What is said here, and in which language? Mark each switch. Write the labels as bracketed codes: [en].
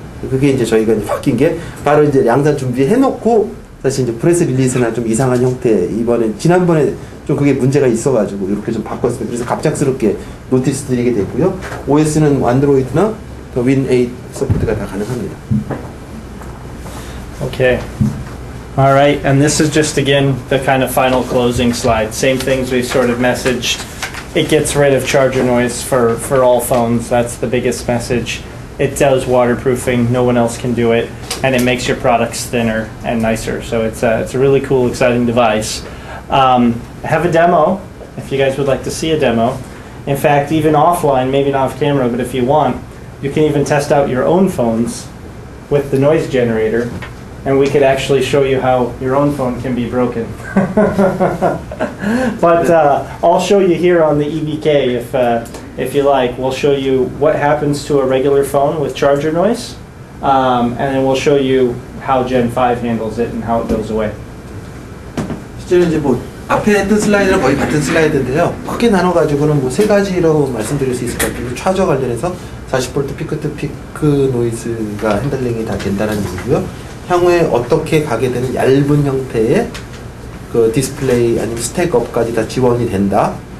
[ko] 그게 이제 저희가 이제 바뀐 게 바로 이제 양산 준비해놓고 사실 이제 프레스 릴리스나 좀 이상한 형태 지난번에 좀 그게 문제가 있어가지고 이렇게 좀 바꿨습니다. 그래서 갑작스럽게 노티스 드리게 됐고요. OS는 안드로이드나 윈8 서포트가 다 가능합니다. [en] Okay. All right, and this is just again the kind of final closing slide. Same things we've sort of messaged. It gets rid of charger noise for all phones. That's the biggest message. It does waterproofing. No one else can do it, and it makes your products thinner and nicer. So it's a really cool, exciting device. I have a demo. If you guys would like to see a demo, in fact, even offline, maybe not off camera, but if you want, you can even test out your own phones with the noise generator. And we could actually show you how your own phone can be broken. But I'll show you here on the EBK if you like. We'll show you what happens to a regular phone with charger noise, and then we'll show you how Gen 5 handles it and how it goes away. [ko] 실제로 이제 뭐 앞에 했던 슬라이드랑 거의 같은 슬라이드인데요. 크게 나눠가지고는 뭐 세 가지로 말씀드릴 수 있을 것 같아요. 차저 관련해서 40V 피크 노이즈가 핸들링이 다 된다는 얘기고요. 향후에 어떻게 가게 되는 얇은 형태의 그 디스플레이 아니면 스택업까지 다 지원이 된다.